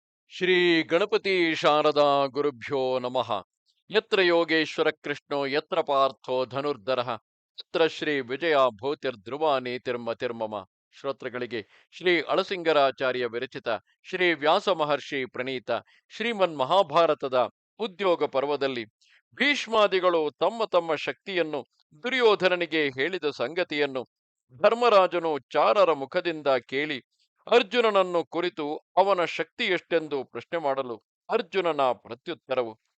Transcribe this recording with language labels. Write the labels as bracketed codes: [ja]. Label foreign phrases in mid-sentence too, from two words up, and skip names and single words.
[sa] ಶ್ರೀ ಗಣಪತಿ ಶಾರದಾ ಗುರುಭ್ಯೋ ನಮಃ. ಯತ್ರ ಯೋಗೇಶ್ವರ ಕೃಷ್ಣೋ ಯತ್ರ ಪಾರ್ಥೋ ಧನುರ್ಧರಃ ಯತ್ರ ಶ್ರೀ ವಿಜಯ ಭೂತಿರ್ಧ್ರುವ ನೀತಿರ್ಮತಿರ್ಮಮ. [kn] ಶ್ರೋತೃಗಳಿಗೆ ಶ್ರೀ ಅಳಸಿಂಗರಾಚಾರ್ಯ ವಿರಚಿತ ಶ್ರೀ ವ್ಯಾಸ ಮಹರ್ಷಿ ಪ್ರಣೀತ ಶ್ರೀಮನ್ ಮಹಾಭಾರತದ ಉದ್ಯೋಗ ಪರ್ವದಲ್ಲಿ ಭೀಷ್ಮಾದಿಗಳು ತಮ್ಮ ತಮ್ಮ ಶಕ್ತಿಯನ್ನು ದುರ್ಯೋಧನನಿಗೆ ಹೇಳಿದ ಸಂಗತಿಯನ್ನು ಧರ್ಮರಾಜನು ಚಾರರ ಮುಖದಿಂದ ಕೇಳಿ ಅರ್ಜುನನನ್ನು ಕುರಿತು ಅವನ ಶಕ್ತಿ ಎಷ್ಟೆಂದು ಪ್ರಶ್ನೆ ಮಾಡಲು ಅರ್ಜುನನ ಪ್ರತ್ಯುತ್ತರವು